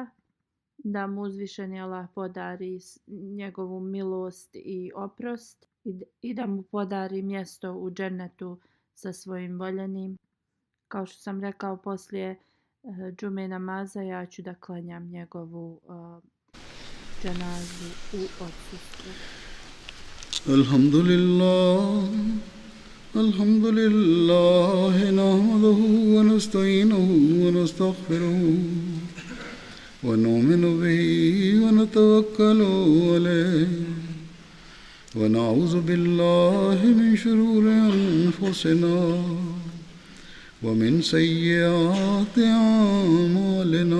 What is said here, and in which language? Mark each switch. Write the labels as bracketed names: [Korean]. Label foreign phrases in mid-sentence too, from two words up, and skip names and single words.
[Bosnian] Da mu uzvišeni Allah podari njegovu milost i oprost i da mu podari mjesto u džennetu sa svojim voljenim. Kao što sam rekao, poslije džume namaza ja ću da klanjam njegovu dženazu u odsustvu. [Arabic] الحمد لله نحمده ونستعينه ونستغفره ونؤمن به ونتوكل عليه ونعوذ بالله من شرور أنفسنا ومن سيئات أعمالنا.